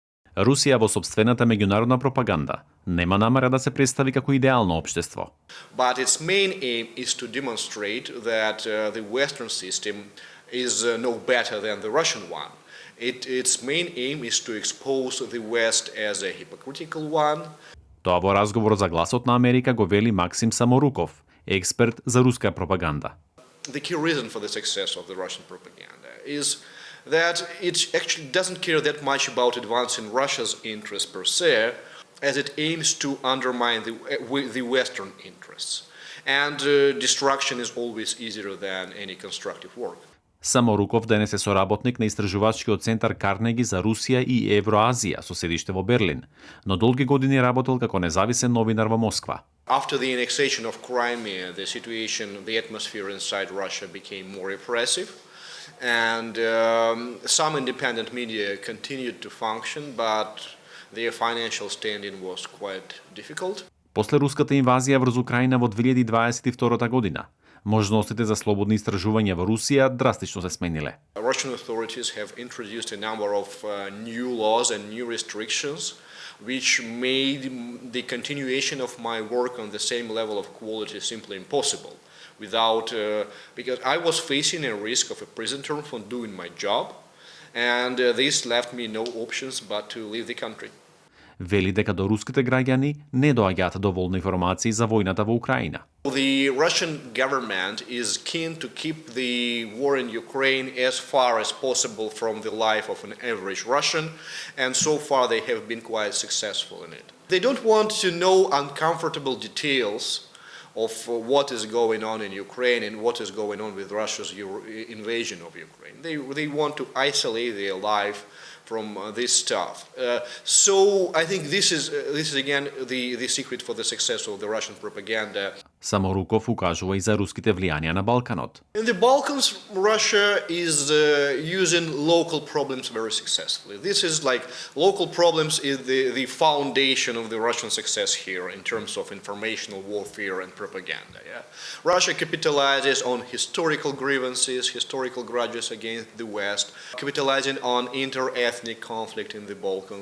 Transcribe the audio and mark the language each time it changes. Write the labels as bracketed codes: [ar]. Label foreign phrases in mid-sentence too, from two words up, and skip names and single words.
[mk] Русија во сопствената меѓународна пропаганда нема намера да се представи како идеално општество. [en] But its main aim is to demonstrate that the Western system is no better than the Russian one. Its main aim is to expose the West as a hypocritical one. [mk] Тоа во разговор за Гласот на Америка го вели Максим Саморуков, експерт за руска пропаганда. [en] The key reason for the success of the Russian propaganda is that it actually doesn't care that much about advancing Russia's interests per se, as it aims to undermine the Western interests. And destruction is always easier than any constructive work. [mk] Саморуков денес е соработник на истражувачкиот центар Карнеги за Русија и Евроазија со седиште во Берлин, но долги години работел како независен новинар во Москва. [en] After the annexation of Crimea, the situation, the atmosphere inside Russia became more repressive, and some independent media continued to function, but their financial standing was quite difficult. [mk] После руската инвазија врз Украина во 2022 година, можностите за слободни истражувања во Русија драстично се смениле. [en] Russian authorities have introduced a number of new laws and new restrictions which made the continuation of my work on the same level of quality simply impossible. Because I was facing a risk of a prison term for doing my job, and this left me no options but to leave the country. [mk] Вели дека до руските граѓани не доаѓаат доволно информации за војната во Украина. [en] The Russian government is keen to keep the war in Ukraine as far as possible from the life of an average Russian, and so far they have been quite successful in it. They don't want to know uncomfortable details of what is going on in Ukraine and what is going on with Russia's invasion of Ukraine. They want to isolate their life from this stuff. So I think this is again the secret for the success of the Russian propaganda. [mk] Саморуков укажува и за руските влијанија на Балканот. [en] In the Balkans, Russia is using local problems very successfully. This is like local problems is the foundation of the Russian success here in terms of informational warfare and propaganda. Yeah? Russia capitalizes on historical grievances, historical grudges against the West, capitalizing on inter-ethnic conflict in the Balkans.